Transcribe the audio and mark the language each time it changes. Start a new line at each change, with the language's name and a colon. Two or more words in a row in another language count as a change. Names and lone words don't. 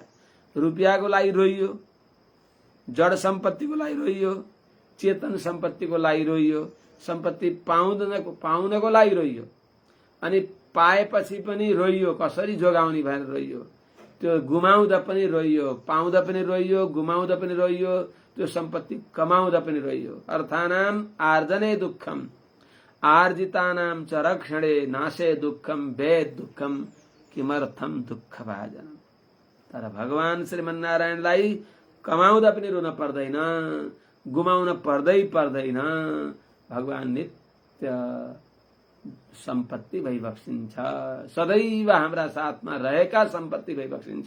Nepali: रुपियाँको लागि रोइयो, जड सम्पत्तिको लागि रोइयो, चेतन सम्पत्तिको लागि रोइयो, सम्पत्ति पाउनको लागि रोइयो, अनि पाएपछि पनि रोइयो, कसरी जोगाउने भनेर रोइयो। त्यो गुमाउँदा पनि रोइयो, पाउँदा पनि रोइयो, गुमाउँदा पनि रोइयो, त्यो सम्पत्ति कमाउँदा पनि रोइयो।
Sanskrit: अर्थानाम आर्जने दुःखम आर्जितानाम च रक्षणे नाशे दुःखम वेद दुःखम किमर्थम दुःख भाजनम।
Nepali: तर भगवान श्रीमन्नारायणलाई कमाउँदा पनि रुन पर्दैन, गुमाउन पर्दैन। भगवान नित्य सम्पत्ति भइबक्सिन्छ, सदैव हाम्रा साथमा रहेका सम्पत्ति भइबक्सिन्छ।